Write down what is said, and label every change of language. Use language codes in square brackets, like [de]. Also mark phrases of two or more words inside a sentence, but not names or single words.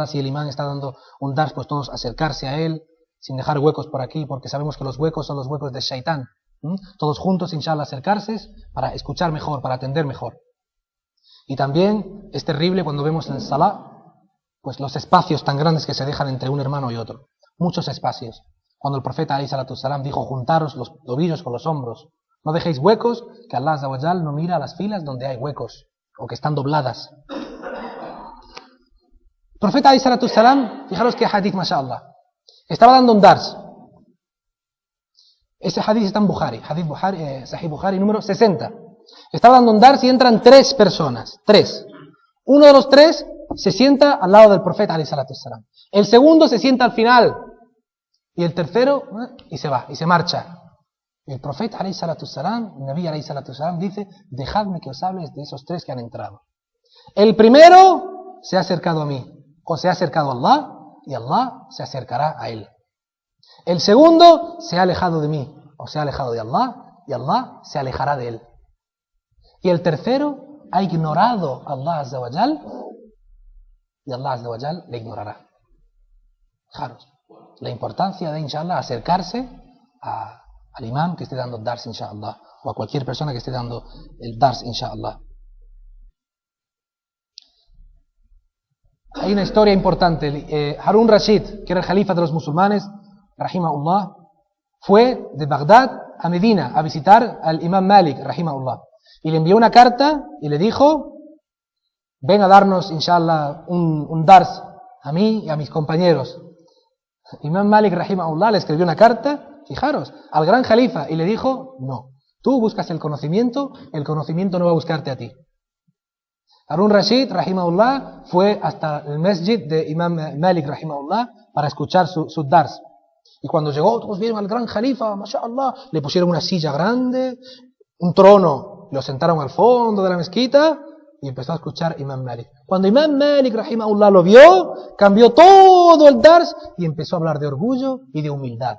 [es] Si el imán está dando un dars, pues todos acercarse a él, sin dejar huecos por aquí, porque sabemos que los huecos son los huecos de Shaitán. Todos juntos, inshallah, acercarse para escuchar mejor, para atender mejor. Y también es terrible cuando vemos en el salah, pues los espacios tan grandes que se dejan entre un hermano y otro. Muchos espacios. Cuando el profeta [ar] عليه الصلاة السلام [es] dijo: juntaros los tobillos con los hombros. No dejéis huecos, que Allah [ar] عز وجل [es] no mira a las filas donde hay huecos o que están dobladas. El profeta [ar] عليه الصلاة السلام, [es] fijaros que hadith, mashallah, estaba dando un dars. Ese hadith está en Bukhari, hadith Bukhari, Sahih Bukhari número 60. Estaba dando un dars y entran 3 personas, 3. Uno de los 3 se sienta al lado del profeta [ar] عليه الصلاة السلام. [es] El segundo se sienta al final. Y el tercero, y se va, y se marcha. Y el profeta [ar] عليه الصلاة السلام, [es] el Nabi [ar] عليه الصلاة السلام, [es] dice: dejadme que os hables de esos 3 que han entrado. El primero se ha acercado a mí, o se ha acercado a Allah, y Allah se acercará a él. El segundo se ha alejado de mí, o se ha alejado de Allah, y Allah se alejará de él. Y el tercero ha ignorado a Allah [ar] عز وجل, [es] y Allah [ar] عز وجل [es] le ignorará. Fijaros la importancia de, inshallah, acercarse al imam que esté dando dars, inshallah, o a cualquier persona que esté dando el dars, inshallah. Hay una historia importante. Harun Rashid, que era el califa de los musulmanes, rahimahullah, fue de Bagdad a Medina a visitar al imam Malik, rahimahullah, y le envió una carta y le dijo: ven a darnos, inshallah, un dars a mí y a mis compañeros. Imam Malik, rahimahullah, le escribió una carta, fijaros, al gran califa, y le dijo: no, tú buscas el conocimiento no va a buscarte a ti. Harun Rashid, rahimahullah, fue hasta el masjid de Imam Malik, rahimahullah, para escuchar su dars. Y cuando llegó, todos vieron al gran califa, mashallah, le pusieron una silla grande, un trono, lo sentaron al fondo de la mezquita, y empezó a escuchar Imam Malik. Cuando Imam Malik, rahimahullah, lo vio, cambió todo el dars y empezó a hablar de orgullo y de humildad.